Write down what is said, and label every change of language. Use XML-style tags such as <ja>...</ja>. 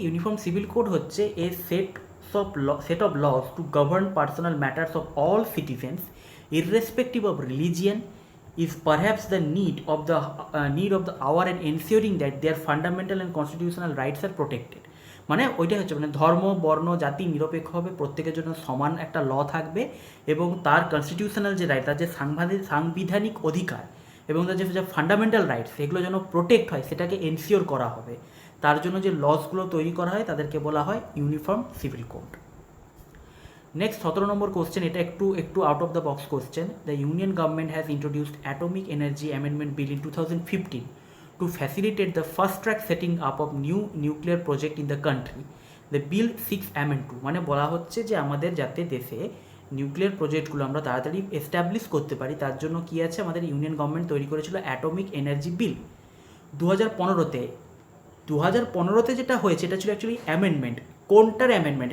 <en>uniform civil code</en> <bn>হচ্ছে</bn> <en>A set of laws to govern personal matters of all citizens irrespective of religion, is perhaps the need of the hour and ensuring that their fundamental and constitutional rights are protected.</en> <bn>মানে ওইটাই হচ্ছে, মানে ধর্ম, বর্ণ, জাতি নিরপেক্ষভাবে প্রত্যেকের জন্য সমান একটা ল থাকবে এবং তার কনস্টিটিউশনাল যে রাইট, তার যে সাংবিধানিক অধিকার এবং তার যে ফান্ডামেন্টাল রাইটস, সেগুলো যেন প্রোটেক্ট হয়, সেটাকে এনশিওর করা হবে। তার জন্য যে লসগুলো তৈরি করা হয় তাদেরকে বলা হয় ইউনিফর্ম সিভিল কোড। নেক্সট 17 নম্বর কোশ্চেন, এটা একটু out of the box question.</bn> <en>The union government has introduced atomic energy amendment bill in 2015 to facilitate the fast track setting up of new nuclear project in the country. The bill 6 amend 2,</en> <bn>মানে বলা হচ্ছে যে আমাদের যাতে দেশে nuclear প্রজেক্টগুলো আমরা তাড়াতাড়ি এস্টাবলিশ করতে পারি, তার জন্য কি আছে, আমাদের ইউনিয়ন গভর্নমেন্ট তৈরি করেছিল অ্যাটমিক এনার্জি বিল 2015-তে। 2015-তে যেটা হয়েছে এটা ছিল অ্যাকচুয়ালি অ্যামেন্ডমেন্ট। কোনটার অ্যামেন্ডমেন্ট?</bn>